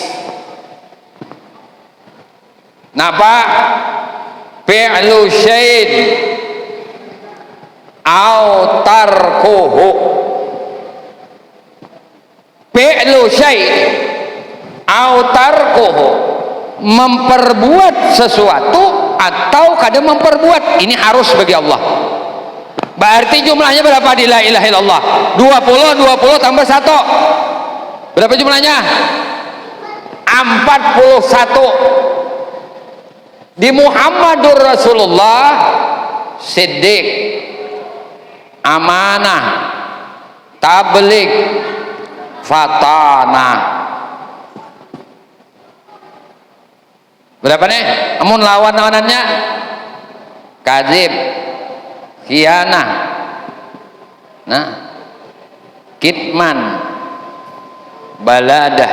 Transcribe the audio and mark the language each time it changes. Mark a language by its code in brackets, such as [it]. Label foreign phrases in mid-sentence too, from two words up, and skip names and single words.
[id] napa [ar] فعل شيء أو تركه فعل شيء أو تركه [id] memperbuat sesuatu atau kadang memperbuat ini harus bagi Allah. Berarti jumlahnya berapa di [ar] لا إله إلا الله? [id] 20 tambah 1 berapa jumlahnya? 41. Di [ar] محمد رسول الله [id] siddiq, amanah, tabligh, fatanah. Berapa nih? Amun lawan-lawanannya kadzib, khianah, nah, kitman, baladah.